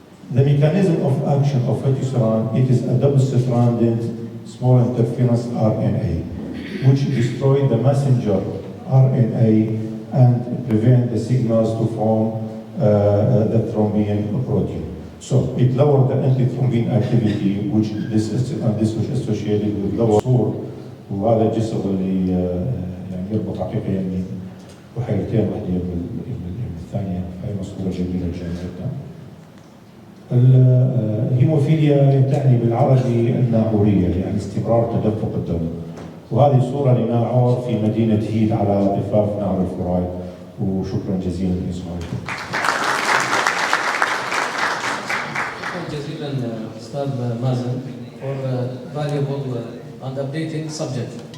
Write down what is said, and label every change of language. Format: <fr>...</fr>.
<en>The mechanism of action of fluticasone, it is a double-stranded small interference RNA, which destroys the messenger RNA and prevent the signals to form the thrombin protein. So it lowered the antithrombin activity, which this was associated with lower</en> <ar>صور، وهذا الجسر اللي يربط حقيقة بحيرتين، واحدة بالثانية، هي مصورة جميلة جدا. الهيموفيليا تعني بالعربي الناعورية، استمرار تدفق الدم. وهذه صورة لناعور في مدينة هيد على ضفاف نهر الفرات، وشكرا جزيلا لإصغائكم. شكرا جزيلا أستاذ مازن</ar> <en>for valuable and updating subject.</en>